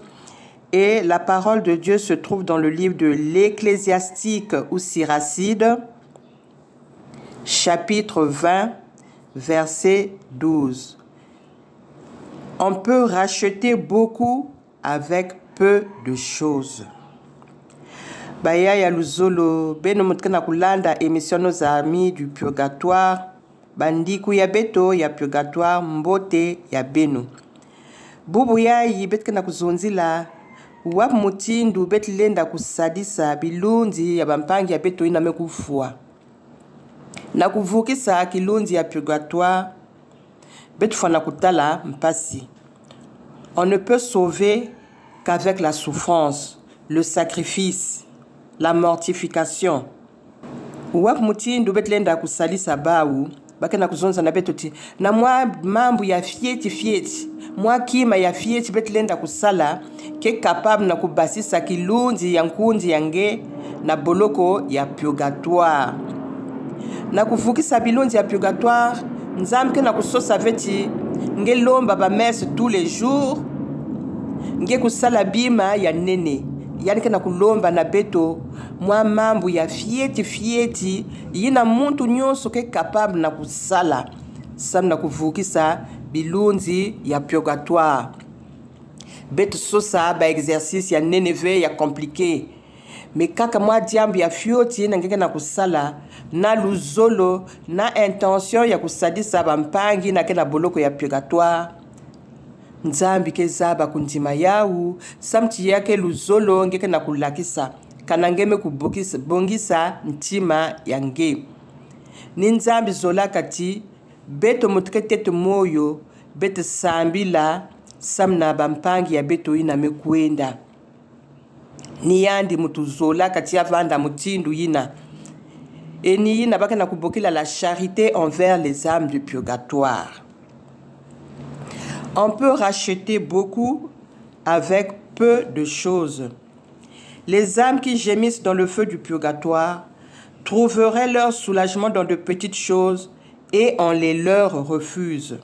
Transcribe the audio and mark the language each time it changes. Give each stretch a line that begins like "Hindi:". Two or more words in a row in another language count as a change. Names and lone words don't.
French: Et la parole de Dieu se trouve dans le livre de l'Ecclésiastique ou Siracide, chapitre 20, verset 12. On peut racheter beaucoup avec peu de choses.
Kituba (Democratic Republic of Congo): Baya ya luzolo, beno mutkana kulanda émission Nos amis du purgatoire, bandiku ya beto ya purgatoire, mbote ya beno. Bubu yayi betkana kuzonzila, wap mutindu betlenda kusadisa bilunzi ya bampangi ya beto ina mekufua. Na kuvukisa kilunzi ya purgatoire, betfana kutala mpasi.
French: On ne peut sauver qu'avec la souffrance, le sacrifice, la mortification.
Kituba (Democratic Republic of Congo): Wap mutindu betlenda kusalisa bawu, bakena kuzonza na betoti, na mwa mambu ya fieti, mwa kima ya fieti betlenda kusala, ke capable na kubasisa kilunzi ya nkunzi yange na boloko ya purgatoire. Na kuvukisa bilunzi ya purgatoire, nzamke na kusosa veti, nge lomba ba messe
French: tous les jours,
Kituba (Democratic Republic of Congo): nge kusala bima ya nene, yani ke na kulomba na beto, mwa mambu ya fieti, yina muntu nyonso ke capable na kusala, sam na kuvukisa bilunzi ya purgatoire. Beto sosa ba exercice ya neneve ya compliqué. Mais kaka mwa diambi ya fioti na ngeke na kusala, na luzolo, na intention ya kusadisa bampangi na kena boloko ya purgatoire. Nzambi ke zaba kundima yawu, samti yake luzolo ngeke na kulakisa, kanangeme kubongisa ntima yange. Ni nzambi zola kati, beto mutkete moyo, beto sambila, samna bampangi ya beto ina mekuenda. Ni yandi mutuzola kati avanda mutindu yina.
French: Et
Kituba (Democratic Republic of Congo): ni yina baka na kubokila
French: la charité envers les âmes du purgatoire. On peut racheter beaucoup avec peu de choses. Les âmes qui gémissent dans le feu du purgatoire trouveraient leur soulagement dans de petites choses et on les leur refuse.